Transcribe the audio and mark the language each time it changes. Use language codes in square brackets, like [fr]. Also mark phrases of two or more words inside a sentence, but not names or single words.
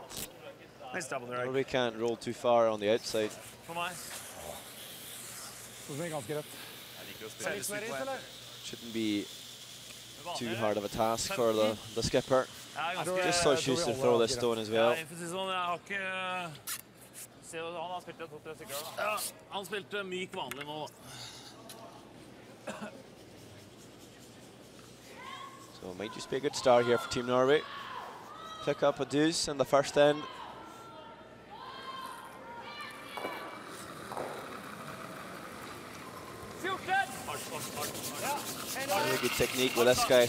[en] Nice double there. we can't roll too far on the outside. Shouldn't be too hard of a task for the skipper. Just so Schuster throw this stone as well. [no] Han spilte myk vanlig nå. [en] So it might just be a good start here for Team Norway. Pick up a deuce in the first end. Really good technique with this guy.